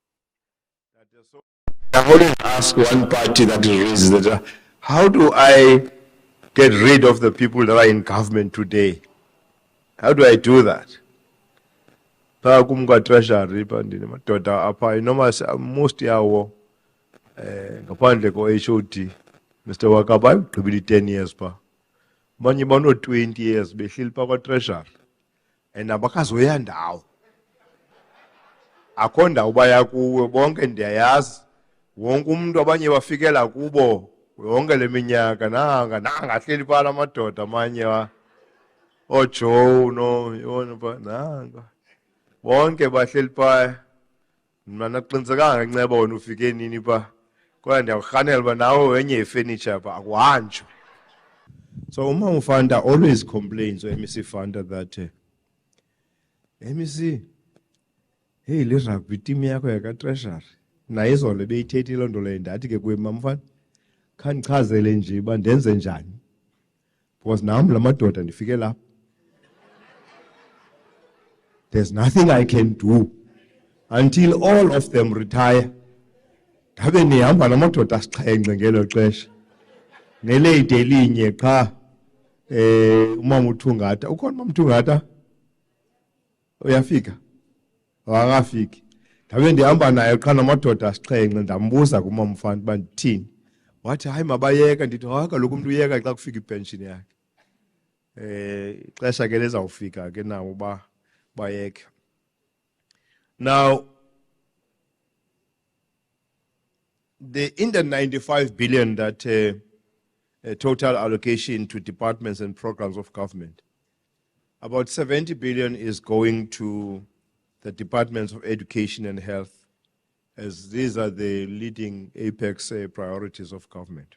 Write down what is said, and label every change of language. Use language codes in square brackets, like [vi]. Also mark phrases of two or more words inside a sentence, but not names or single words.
[en] I always ask one party that raises that, how do I get rid of the people that are in government today? How do I do that? Treasury most [xh] yawo ngaphandle ko-HOD [en] Mr. [xh] Wakaba ugqibile 10 years pa manje bano 20 years behleli pa kwa-treasury and abakazoya ndawo akho ndawo baya kuwe bonke ndiyayazi wonke umuntu abanye bafikela kubo yonke le minyaka nanga hleli phala amadoda amanye oJoe no yona pa nanga bonke bahleli phaya mina naqiniseka ngenceba wona ufike nini pa kodwa ndiyakurhanela uba nawe wenye ifurniture pa akuhanjwa. [en] So Umam Fanda always complains, MEC Fanda, that MEC, hey, [xh] le rugby team yakho yaka-treasury naye izolo beyithethe loo nto leyo ndathi ke kuye mamfana khandichazele nje uba ndenze njani because nam la madoda ndifike lapha. [en] There's nothing I can do until all of them retire. [xh] Ndabe nihamba namadoda asixhenxe ngelo xesha. Neleyidi elinye qha umama uThungatha. Ukhona umama uThungatha? Uyafika? Akafiki. Ndabe ndihamba naye qha namadoda asixhenxe ndambuza kumama Mfana uba ndithini. Wathi hayi mabayeka, ndithi hayi kaloku umuntu uyeka xa kufika ipension yakhe. Ixesha ke lezawufika ke nawo uba bayeke. [en] Now, in the 95 billion that total allocation to departments and programs of government, about 70 billion is going to the departments of education and health, as these are the leading apex priorities of government.